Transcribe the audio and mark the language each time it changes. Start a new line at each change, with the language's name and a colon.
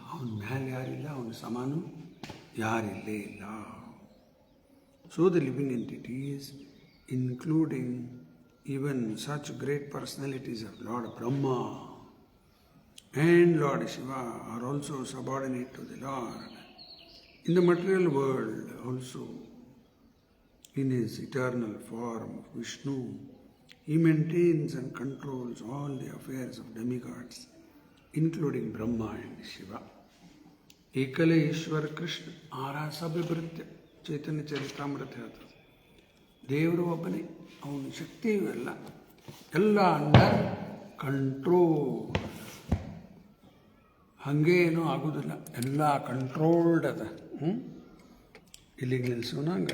Kannada: ಅವನ ಮ್ಯಾಲೆ ಯಾರಿಲ್ಲ, ಅವನ ಸಮಾನು ಯಾರಿಲ್ಲೇ ಇಲ್ಲ.
English: So the living entities, including even such great personalities of Lord Brahma and Lord Shiva, are also subordinate to the Lord. In the material world also, in his eternal form of Vishnu, he maintains and controls all the affairs of demigods, including Brahma and Shiva.
Kannada: ಏಕಲೇ Ishwara Krishna ಆರಾಸಭಿವೃತ್ಯ ಚೈತನ್ಯ ಚರಿತಾಮೃತ ಹೇಳ್ತದೆ. ದೇವರು ಒಬ್ಬನೇ, ಅವನ ಶಕ್ತಿಯೂ ಎಲ್ಲ under control. ಹಾಗೆ ಏನೂ ಆಗೋದಿಲ್ಲ, ಎಲ್ಲ ಕಂಟ್ರೋಲ್ಡ್ ಅದ. ಇಲ್ಲಿಗೆ ನಿಲ್ಲಿಸೋಣ.